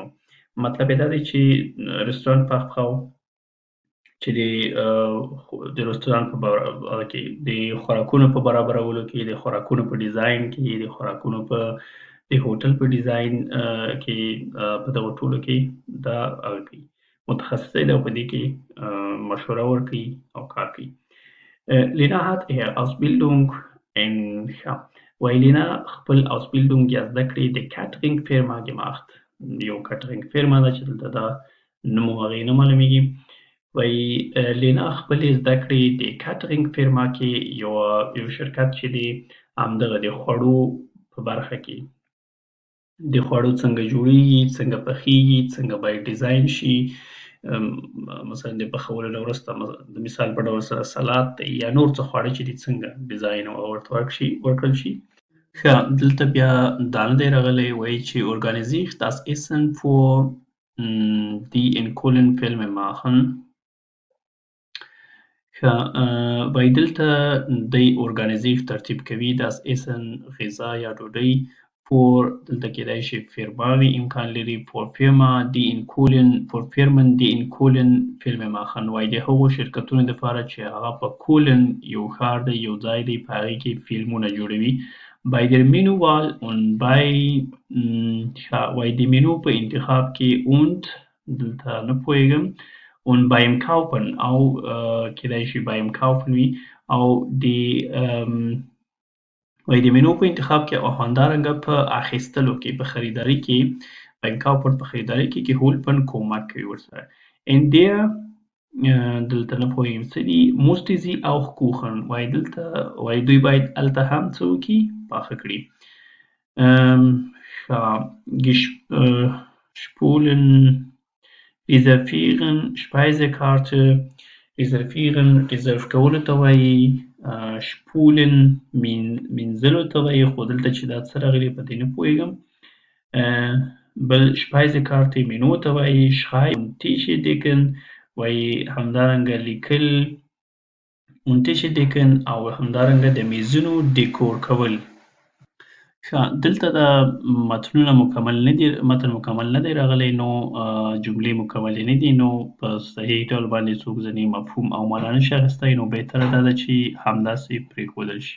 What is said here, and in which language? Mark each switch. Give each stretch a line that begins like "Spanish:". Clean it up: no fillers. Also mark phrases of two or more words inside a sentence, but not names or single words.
Pashto: مطلب یې دا دی چې رستورانت Fachfrau چې د رستورانت په کې د خوراکونو په برابرولو کې، د خوراکونو په ډیزاین کې، د خوراکونو په د هوټل په ډیزاین کې په دغو ټولو کې دا هغه کوي. متخصصه ده او په دې کې مشوره ورکوي او کار کوي. لینا
German: hat ihre Ausbildung in
Pashto: وایي لینا خپل Ausbildung یا زده کړې د کاترینګ فیرما gemacht. یو کاترینګ فیرما ده چې دلته دا نوم هغې نه معلومیږي. وایي لینا خپلې زده کړې د کاترینګ فیرما کې یو شرکت چې دی همدغه د خوړو په برخه کې د خوړو څنګه جوړیږي، څنګه پخیږي، څنګه باید ډیزاین شي. مثلا د پخولو نه وروسته د مثال په ډول سره سلاد یا نور څه خواړه چې دي څنګه ډیزاین ورته ورکړل شي. ښه دلته بیا دا نه دی راغلی. وایي چې
German: organisiert das Essen für die in Köln Filme machen.
Pashto: ښه وایي دلته دی organisiert ترتیب کوي
German: das Essen
Pashto: غذا یا ډوډۍ für دلته کېدای شي فیرما وي امکان لري
German: für Firmen die in Köln Filme machen.
Pashto: وایي د هغو شرکتونو دپاره چې هغه په کولن یو ښار دی یو ځای دی په هغې کې فلمونه جوړوي.
German: bei der Menüwahl und
Pashto: وایي د منو په انتخاب کې und دلته نه پوهېږم
German: und beim Kaufen
Pashto: او کېدای شي
German: beim Kaufen
Pashto: وي او وایي د منو په انتخاب کې او همدارنګه په اخیستلو کې په خریداري کې
German: beim Kaufen
Pashto: په خریداري کې helfen کومک کوي ورسره.
German: in der
Pashto: دلته نه پوهېږم څه دي
German: musste sie auch kochen.
Pashto: وایي دلته وایي دوی باید هلته هم څه وکړي پاخه کړي.
German: spulen reservieren Speisekarte
Pashto: reserve کولو ته وایي. spulen مینځلو ته وایي خو دلته چې دا څه راغلي په دې نه پوهېږم. بل Speisekarte منو ته وایي.
German: schreiben Tische decken
Pashto: وایي همدارنګه لیکل
German: und Tische decken
Pashto: او همدارنګه د میزونو ډیکور کول. ښه دلته دا متن مکمل نه دی راغلی نو جملې مکملې نه دي نو په صحیح ډول باندې څوک ځینې مفهوم او معنا نشي اخیستی نو بهتره دا ده چې همداسې پرېښودل شي.